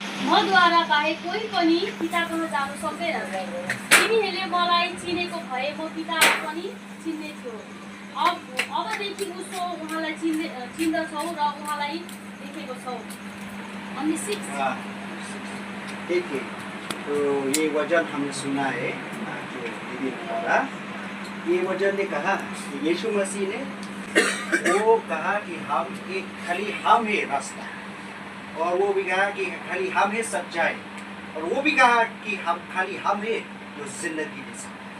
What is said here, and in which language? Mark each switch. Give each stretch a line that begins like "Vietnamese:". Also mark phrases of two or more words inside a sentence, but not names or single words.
Nepali: मद्वारा बाहेक कोही पनि पिताकोमा जानु सक्दैन तिमीहरूले मलाई चिनेको भए म पितालाई पनि चिन्ने थियो अबदेखि उसो उहाँलाई चिन्दछौ र उहाँलाई देखेको छौ अनि 6
Hindi: देखिए तो ये वचन हमने सुना है जो दीदी ने बोला ये वचन ने कहा कि यीशु मसीह ने वो कहा कि हम एक खाली हम है रास्ता और वो भी कहा कि खाली हम है सच्चाई और वो भी कहा कि हम खाली हम है जो जिंदगी दे सकते हैं